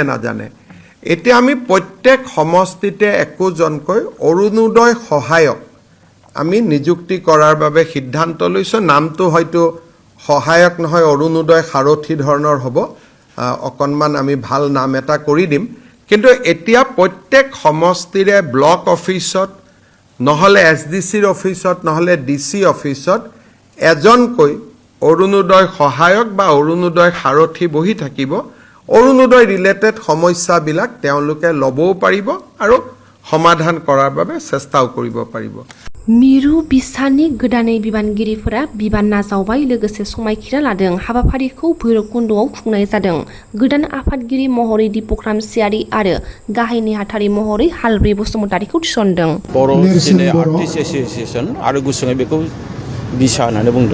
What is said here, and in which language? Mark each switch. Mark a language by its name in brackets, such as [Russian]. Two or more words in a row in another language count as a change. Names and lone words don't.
[Assamese] নাজানে এতিয়া আমি প্ৰত্যেক সমষ্টিতে একোজনকৈ অৰুণোদয় সহায়ক আমি নিযুক্তি কৰাৰ বাবে সিদ্ধান্ত লৈছো নামটো হয়তো সহায়ক নহয় অৰুণোদয় সাৰথী ধৰণৰ হ'ব অকনমান আমি ভাল নাম এটা কৰি দিম কিন্তু এতিয়া প্ৰত্যেক সমষ্টিৰে ব্লক অফিচত নহলে SDCৰ অফিচত নহলে DC অফিচত এজনকৈ অৰুণোদয় সহায়ক বা অৰুণোদয় সাৰথী বহি থাকিব অৰুণোদয় ৰিলেটেড সমস্যাবিলাক তেওঁলোকে ল'বও পাৰিব আৰু সমাধান কৰাৰ বাবে চেষ্টাও কৰিব পাৰিব [Bodo] मिरु बिसानि गोदानै बिबानगिरिफोरा बिबान नाजावबाय लोगोसे समायखिरा लादों हाबाफारिखौ भैरबकुन्दआव खुंनाय जादों गोदान आफादगिरि महरै दीपक सियारि आरो गाहाय नेहाथारि महरै हालब्रै बसुमतारिखौ थिसनदों बर' सिने आर्टिस्ट एसोसिएशन आरो गुसुङै बेखौ बिसा होननानै बुंदों